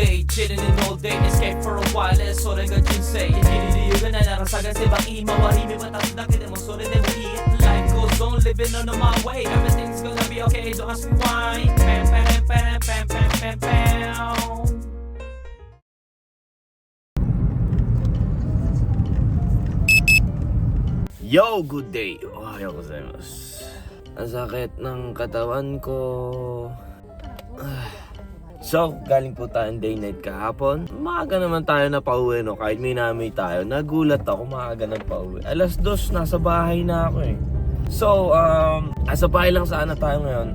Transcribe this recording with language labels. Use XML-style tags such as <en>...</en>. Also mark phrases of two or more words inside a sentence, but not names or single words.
<en>chilling in all day, escape for a while,</en> <ja>それが人生生きる理由がないなら探せば今は意味は立つだけでもそれでもいい</ja> <en>Life goes on, living on my way, everything's gonna be okay, don't ask me why. Pam pam pam pam pam pam pam. Yo, good day.</en> <ja>おはようございます.</ja> <tl>Ang sakit ng katawan ko. So, galing po tayong day night kahapon. Maaga naman tayo na pauwi, no? Kahit minamay tayo. Nagulat ako, maaga na pauwi. 2:00, nasa bahay na ako eh. So, nasa bahay lang sana tayo ngayon.</tl>